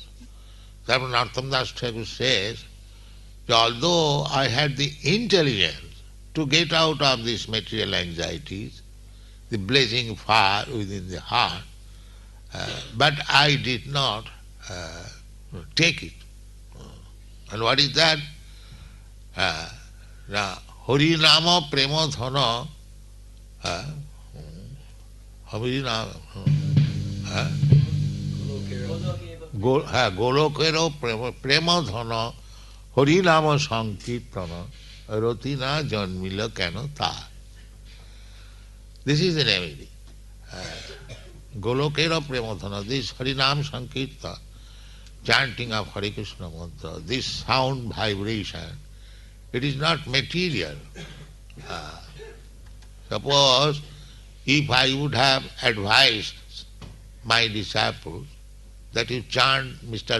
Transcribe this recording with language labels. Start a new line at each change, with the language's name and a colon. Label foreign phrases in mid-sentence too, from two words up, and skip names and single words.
English: Therefore Narottam Das Thakur says, although I had the intelligence to get out of these material anxieties, the blazing fire within the heart, but I did not take it. And what is that?
Bangla: হরিনাম প্রেম ধন, গোলোকের প্রেম ধন, হরিনাম সংকীর্তন, রতি না জন্মিল কেন তা.
English: This is the remedy.
Bangla: গোলোকের প্রেমধন,
English: this
Bangla: হরিনাম সংকীর্তন,
English: chanting of Hare Krishna mantra, this sound vibration, it is not material. Suppose if I would have advised my disciples that you chant Mr.